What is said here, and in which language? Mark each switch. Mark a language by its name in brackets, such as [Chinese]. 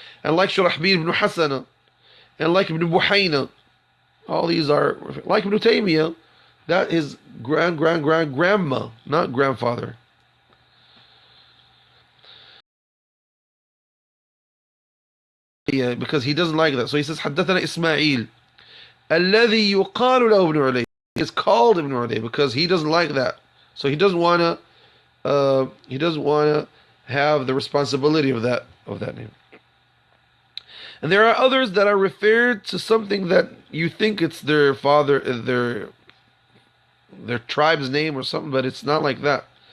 [English] And like Shurahbil ibn Hasana, and like Ibn Buhayna. All these are like Ibn Taymiyyah. That is grandma, not grandfather. Yeah, because he doesn't like that. So he says, [Arabic] حدثنا إسماعيل الذي يقال له ابن علي. [English] He is called Ibn Ali because he doesn't like that. So he doesn't wanna have the responsibility of that name. And there are others that are referred to something that you think it's their father, their tribe's name or something, but it's not like that.